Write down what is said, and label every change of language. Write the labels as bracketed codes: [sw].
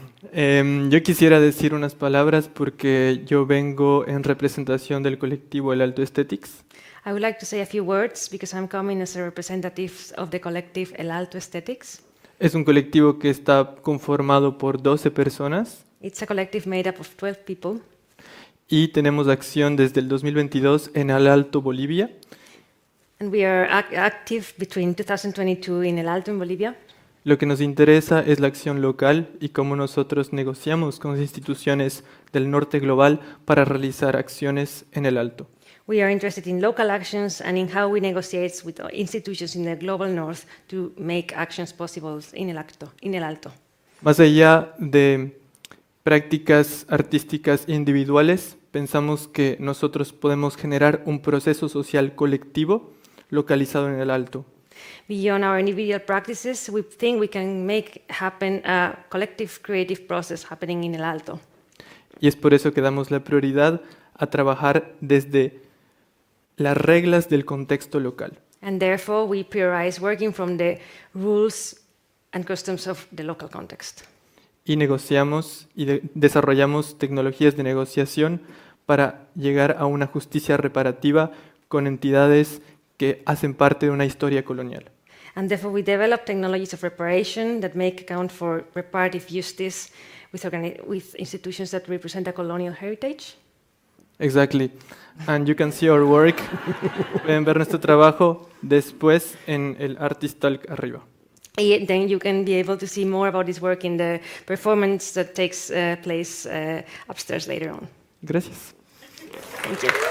[es] Yo quisiera decir unas palabras porque yo vengo en representación del colectivo El Alto Aesthetics. [en] I would like to say a few words because I'm coming as a representative of the collective El Alto Aesthetics. [es] Es un colectivo que está conformado por 12 personas [en] It's a collective made up of 12 people, [es] y tenemos acción desde el 2022 en El Alto, Bolivia. [en] and we are active between 2022 in El Alto in Bolivia. [es] Lo que nos interesa es la acción local y cómo nosotros negociamos con las instituciones del norte global para realizar acciones en El Alto. [en] We are interested in local actions and in how we negotiate with institutions in the global north to make actions possible in El Alto. [es] Más allá de prácticas artísticas individuales, pensamos que nosotros podemos generar un proceso social colectivo localizado en El Alto. [en] Beyond our individual practices, we think we can make happen a collective creative process happening in El Alto. [es] Y es por eso que damos la prioridad a trabajar desde las reglas del contexto local. [en] And therefore, we prioritize working from the rules and customs of the local context. [es] Y negociamos y desarrollamos tecnologías de negociación para llegar a una justicia reparativa con entidades que hacen parte de una historia colonial. [en] And therefore, we develop technologies of reparation that make account for reparative justice with institutions that represent a colonial heritage. Exactly. And you can see our work. [es] Pueden ver nuestro trabajo después en el Artist Talk arriba. [en] Then you can be able to see more about this work in the performance that takes place upstairs later on. [es] Gracias. [en] Thank you.